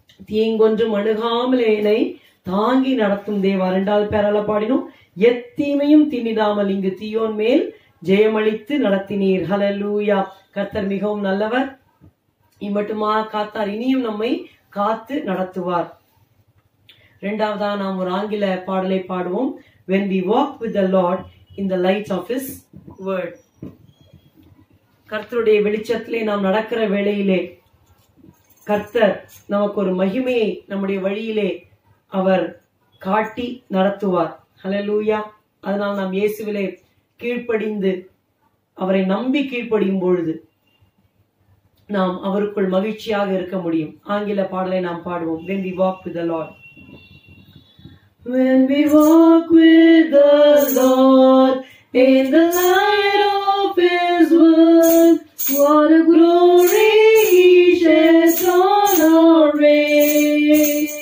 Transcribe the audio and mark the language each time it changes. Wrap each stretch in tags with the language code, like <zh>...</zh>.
<ta>தீங்கொன்றும் அணுகாமல் என்னை தாங்கி நடத்தும் தேவா. 2வது பேரால பாடினோம். எத்தீமையும் திணிடாமல் இங்கு தீயோன் மேல் ஜெயமளித்து நடத்தினீர். ஹல்லேலூயா. கர்த்தர் மிகவும் நல்லவர். இம்மட்டுமா காத்தார், இனியும் நம்மை காத்து நடத்துவார். 2வதா நாம் ஒரு ஆங்கில பாடலை பாடுவோம்.</ta> <en>When we walk with the Lord in the light of His word.</en> <ta>கர்த்தருடைய வெளிச்சத்திலே நாம் நடக்கிற வேளையிலே கர்த்தர் நமக்கு ஒரு மகிமையை நம்முடைய வழியிலே அவர் காட்டி நடத்துவார். ஹல்லேலூயா. அதனால் நாம் இயேசுவிலே கீழ்ப்படிந்து அவரை நம்பி கீழ்ப்படியும் பொழுது நாம் அவருக்குள் மகிழ்ச்சியாக இருக்க முடியும். ஆங்கில பாடலை நாம் பாடுவோம்.</ta> <en>When we walk with the Lord. When we walk with the Lord in the light of His word, what a glory He sheds on our way.</en>